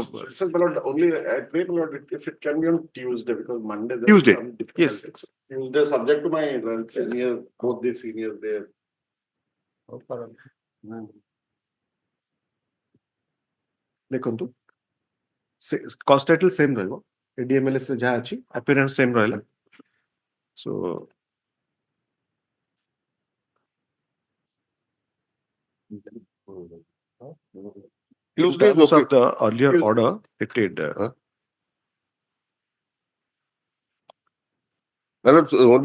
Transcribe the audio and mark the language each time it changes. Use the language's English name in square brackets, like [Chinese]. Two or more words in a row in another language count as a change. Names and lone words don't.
[English] only I pray, Lord, if it can be on Tuesday, because Monday. Tuesday. Yes. Tuesday, subject to my seniors, both the seniors there. [Odia] ଦେଖନ୍ତୁ [English] cost title same [Odia] ରହିବ ADMLS ରେ ଯାହା ଅଛି [English] appearance same [Odia] ରହିଲା so [English] Tuesday is okay. Of the earlier order dated only